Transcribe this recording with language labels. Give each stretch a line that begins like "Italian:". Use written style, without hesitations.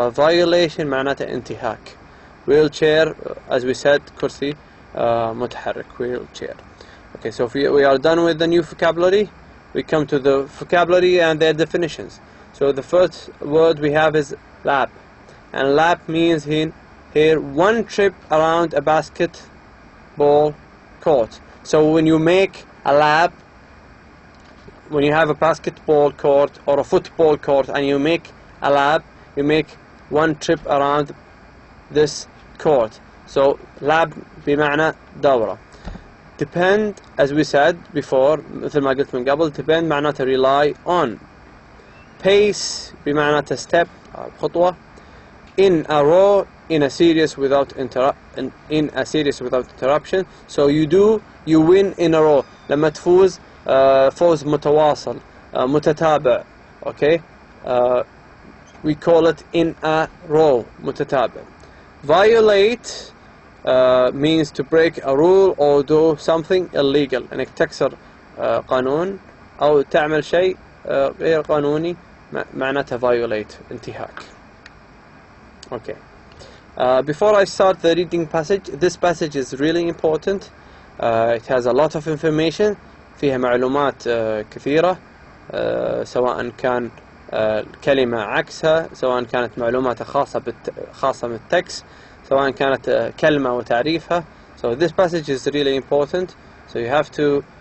Arabic: فviolation معناته انتهاك.
English: Wheelchair, as we said,
Arabic: كرسي متحرك,
English: wheelchair. Okay, so if we are done with the new vocabulary, we come to the vocabulary and their definitions. So the first word we have is lap, and lap means here one trip around a basketball court. So when you make a lap, when you have a basketball court or a football court and you make a lap, you make one trip around this court. So lap
Arabic: بمعنى دورة.
English: Depend, as we said before,
Arabic: مثل ما قلت من قبل,
English: depend معناته rely on. Pace بمعناته step, خطوة. In a row, in a series without interruption. So you win in a row.
Arabic: لما تفوز فوز متواصل, متتابع.
English: Okay, we call it in a row, متتابع. Violate means to break a rule or do something illegal,
Arabic: انك تكسر قانون او تعمل شيء غير قانوني,
English: معناتها violate, انتهاك. Okay. Before I start the reading passage, this passage is really important. It has a lot of information,
Arabic: فيها معلومات كثيرة, سواء كان كلمة عكسها, سواء كانت معلومات خاصة من التكست, سواء كانت كلمة وتعريفها.
English: So this passage is really important. So you have to